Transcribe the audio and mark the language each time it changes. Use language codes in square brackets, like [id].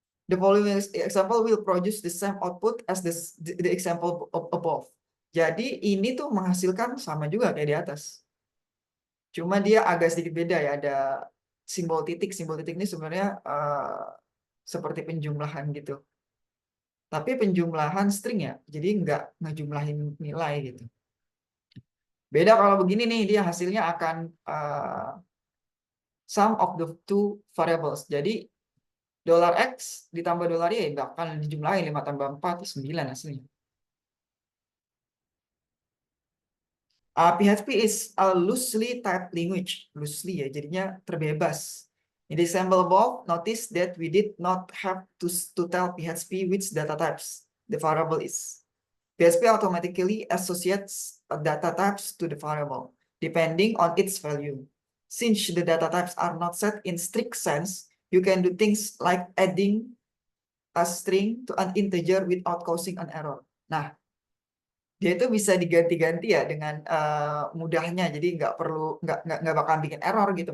[en] The following example will produce the same output as the example above. [id] Jadi ini tuh menghasilkan sama juga kayak di atas. Cuma dia agak sedikit beda ya. Ada simbol titik. Simbol titik ini sebenarnya seperti penjumlahan gitu. Tapi penjumlahan string ya. Jadi nggak ngejumlahin nilai gitu. Beda kalau begini nih. Dia hasilnya akan [en] sum of the two variables. [id] Jadi dolar X ditambah dolar Y nggak akan dijumlahin 5 tambah 4 9 hasilnya. [en] PHP is a loosely typed language. Loosely [id] ya, jadinya terbebas. [en] In the example above, notice that we did not have to tell PHP which data types the variable is. PHP automatically associates data types to the variable, depending on its value. Since the data types are not set in strict sense, you can do things like adding a string to an integer without causing an error. [id] Nah, dia itu bisa diganti-ganti ya dengan mudahnya, jadi nggak perlu nggak bakal bikin error gitu.